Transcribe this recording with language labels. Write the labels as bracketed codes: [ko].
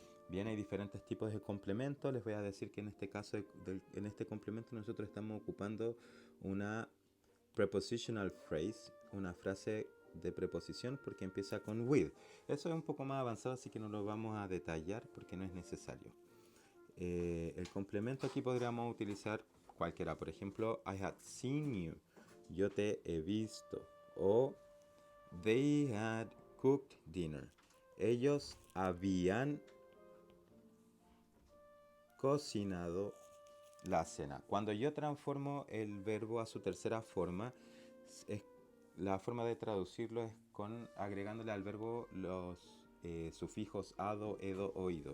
[es] Bien, hay diferentes tipos de complementos. Les voy a decir que en este caso, en este complemento nosotros estamos ocupando una prepositional phrase, una frase de preposición porque empieza con with. Eso es un poco más avanzado, así que no lo vamos a detallar porque no es necesario. El complemento aquí podríamos utilizar cualquiera. Por ejemplo, [en] I had seen you. [es] Yo te he visto. [en] O they had cooked dinner. [es] Ellos habían cocinado la cena. Cuando yo transformo el verbo a su tercera forma, la forma de traducirlo es agregándole al verbo los sufijos ado, edo, oído.